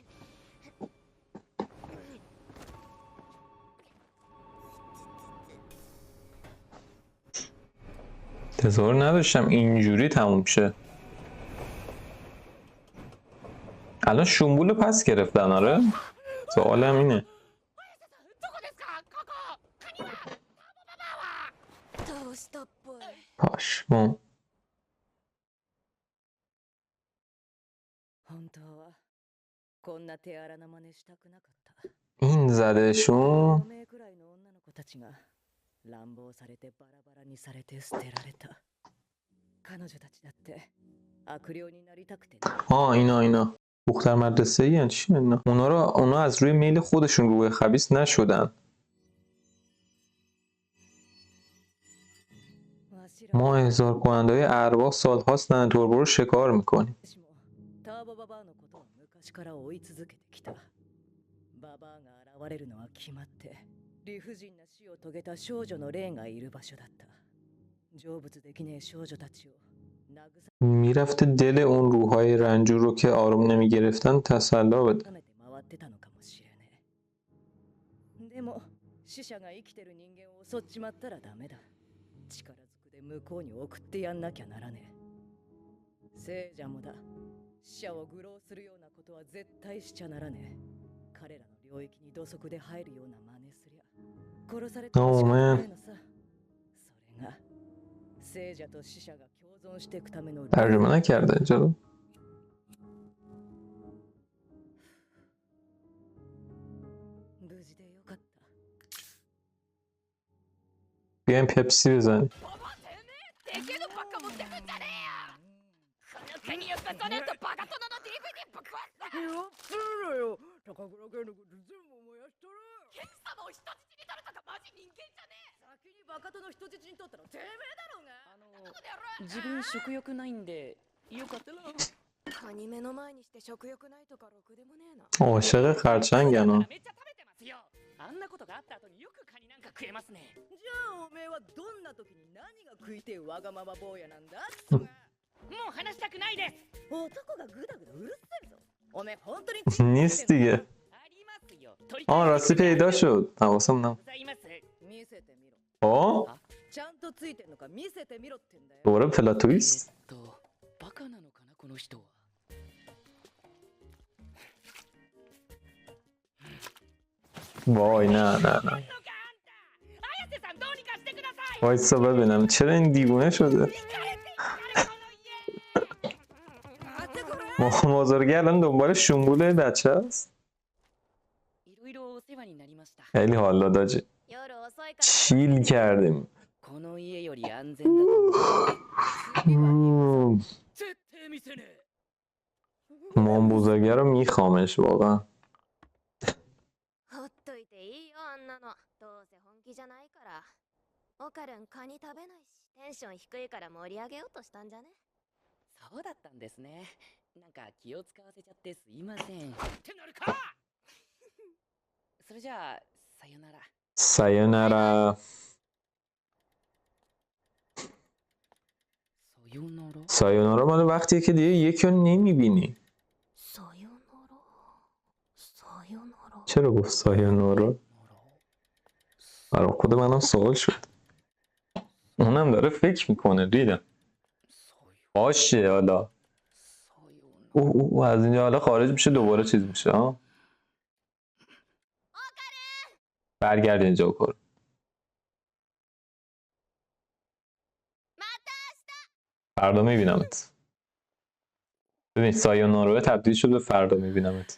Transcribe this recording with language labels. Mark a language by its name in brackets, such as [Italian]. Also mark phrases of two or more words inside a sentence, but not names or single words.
[Persian] انتظار نداشتم اینجوری تموم شه. الان شنبول رو پس گرفتن. آره سوالم اینه. [Japanese] どこですかここカニは倒したっぽい。 [Persian] پشمام. [Japanese] 本当はこんな手荒な真似したくなかった [Persian] این زدهشون. [Japanese] 5 名くらいの女の子たちが乱暴されてバラバラにされて捨てられた彼女たちだって悪霊になりたくてね [Persian] اینا دختر مدرسه ای چی اینا؟ اونا از روی میل خودشون روی خبیث نشدن. [Japanese] わしら [Persian] ما احضار کننده های ارواح سالهاست دن توربو رو شکار میکنیم. [Japanese] 私もターボババアのことを昔から追い続けてきたババアが現れるのは決まって理不尽な死を遂げた少女の霊がいる場所だった成仏できねえ少女たちを慰 [Persian] میرفته دل اون روحای رنجور رو که آروم نمیگرفتن تسلا بده. [Japanese] めて回ってたのかもしれねえでも死者が生きてる人間を襲っちまったらダメだ力ずくで向こうに送ってやんなきゃならねえ聖者もだ死者を愚弄するようなことは絶対しちゃならねえ彼らの領域に土足で入るような真似すりゃ殺されても仕方ないのさそれが聖者と死者が共存していくための [Persian] ترجمه نکرده اینجا رو. [Japanese] 無事でよかった [Persian] بیایم پپسی بزنیم. [Japanese] おばてめえでけえのばっか持ってくんじゃねえよこの国をこそねとバカ殿の DVD ぶっ壊すよっつるよ高倉家のこと全部燃やしとるケン様を人質に取るとかマジ人間じゃねえ先にバカとの人質に取ったのてめえだろうがこの野郎自分食欲ないんでよかったなカニ目の前にして食欲ないとかろくでもねえな。 [Persian] عاشق خرچنگن ها. [Japanese] めっちゃ食べてますよあんなことがあった後によくカニなんか食えますねじゃあおめえはどんな時に何が食いてえわがまま坊やなんだっつうがもう話したくないです男がグダグダうるせえぞおめえ本当に [Persian] نیست دیگه. [Japanese] ありますよ取り [Persian] راستی پیدا شد. حواسم نبود. [Japanese] ございます見せてみろ。 آه ちゃんとついてんのか見せてみろってんだよ。 [Persian] دوباره [English] plot twist [Japanese] バカなのかなこの人は。 [Persian] وای نه نه نه [Japanese] 綾瀬さんどうにかしてください。 [Persian] وایسا ببینم چرا این دیوونه شده بازرگه الان دنبال شنبوله بچه است [Japanese] いろいろお世話になりました。 [Persian] خیلی حالا داجی [Japanese] 夜遅いから [Persian] چیل کردیم [Japanese] この家より安全だと思う。絶対見せねえ。 [Persian] مام بزرگه رو میخوامش واقعا [Japanese] ほっといていいよあんなの。どうせ本気じゃないから。オカルンカニ食べないし、テンション低いから盛り上げようとしたんじゃね。そうだったんですね。なんか気を使わせちゃってすいません。ってなるか。それじゃあ、さよなら。 سایونارا さよなら。 [Persian] سایونارا مال وقتیه که دیگه یکی رو نمیبینی [Japanese] さよなら。さよなら。 [Persian] چرا گفت سایونارا برای خود منم سوال شد اونم داره فکر میکنه ریدم باشه حالا او از اینجا حالا خارج میشه دوباره چیز میشه ها برگرد اینجا کن فردا میبینمت ببین سایونارا تبدیل شد به فردا میبینمت